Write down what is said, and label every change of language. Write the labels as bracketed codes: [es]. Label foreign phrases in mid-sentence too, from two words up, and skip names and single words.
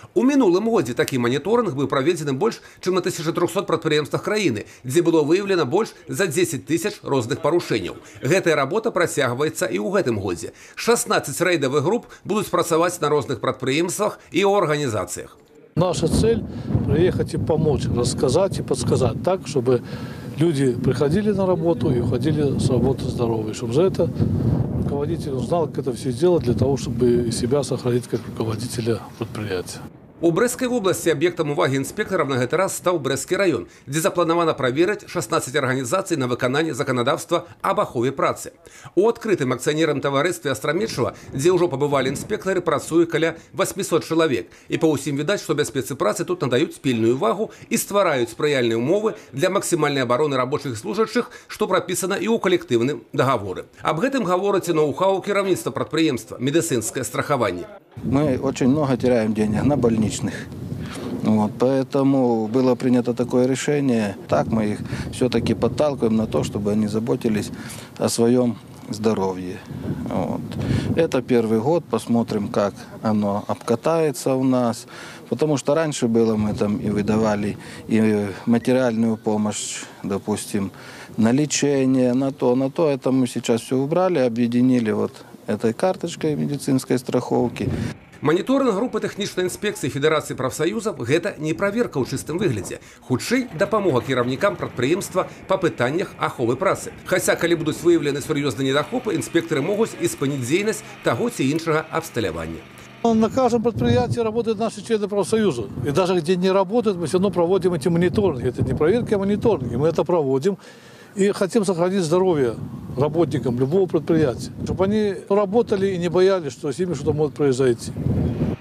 [be] У мінулым годзе такі маніторинг быў праведзены больш, чым на 1300 прадпрыемствах краіны, дзе было выяўлена больш за 10 тысяч розных парушэнняў. Гэтая работа працягваецца і ў гэтым годзе. 16 рэйдавых груп будуць працаваць на розных прадпрыемствах і ў арганізацыях. [ru] Наша цель – приехать и помочь, рассказать и подсказать так, чтобы люди приходили на работу и уходили с работы здоровые. Чтобы за это руководитель знал, как это все сделать, для того, чтобы себя сохранить как руководителя предприятия. [be] У Брэсцкай вобласці аб'ектам увагі інспектараў на гэты раз стаў Брэсцкі раён, дзе запланавана праверыць 16 арганізацый на выкананне заканадаўства аб ахове працы. У адкрытым акцыянерным таварыстве Астрамечава, дзе ўжо пабывалі інспектары, працуе каля 800 чалавек. І па ўсім відаць, што бяспецы працы тут надаюць пільную увагу і ствараюць спрыяльныя ўмовы для максімальнай абароны рабочых служачых, што прапісана і ў калектыўным дагаворы. Аб гэтым гаворыць ноу-хау кіраўніцтва прадпрыемства «Медицинское страхование». [ru] Мы очень много теряем денег на больничных. Вот, поэтому было принято такое решение. Так мы их все-таки подталкиваем на то, чтобы они заботились о своем здоровье. Вот. Это первый год, посмотрим, как оно обкатается у нас. Потому что раньше было, мы там и выдавали и материальную помощь, допустим, на лечение, на то. Это мы сейчас все убрали, объединили вот этой карточкой медицинской страховки. [be] Маніторинг групы тэхнічнай інспекцыі Федэрацыі прафсаюзаў – гэта не праверка ў чыстым выглядзе. Хутчэй, дапамога кіраўнікам прадпрыемства па пытаннях аховы працы. Хаця, калі будуць выяўлены сур'ёзныя недахопы, інспектары могуць і спыніць дзейнасць таго ці іншага абсталявання. [ru] На каждом предприятии работают наши члены профсоюза. И даже где не работают, мы все равно проводим эти мониторинги. Это не проверки, а мониторинги. Мы это проводим. И хотим сохранить здоровье работникам любого предприятия. Чтобы они работали и не боялись, что с ними что-то может произойти.